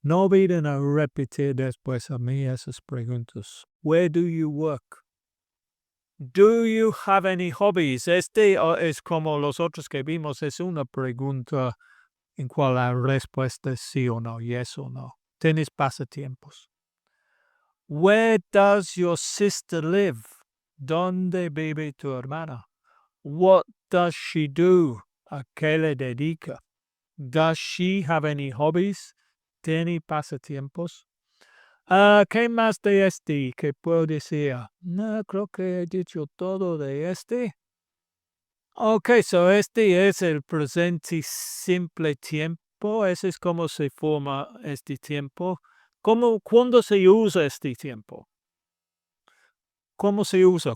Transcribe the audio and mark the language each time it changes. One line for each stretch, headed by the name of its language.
Spanish: No olviden a repetir después a mí esas preguntas.
English: Where do you work? Do you have any hobbies?
Spanish: Este es como los otros que vimos, es una pregunta en cual la respuesta es sí o no, yes o no. ¿Tienes pasatiempos?
English: Where does your sister live?
Spanish: ¿Dónde vive tu hermana?
English: What does she do?
Spanish: ¿A qué le dedica?
English: Does she have any hobbies?
Spanish: ¿Tiene pasatiempos? ¿Qué más de este que puedo decir? No, creo que he dicho todo de este. Ok, so este es el presente simple tiempo. Ese es cómo se forma este tiempo. ¿Cuándo se usa este tiempo? ¿Cómo se usa?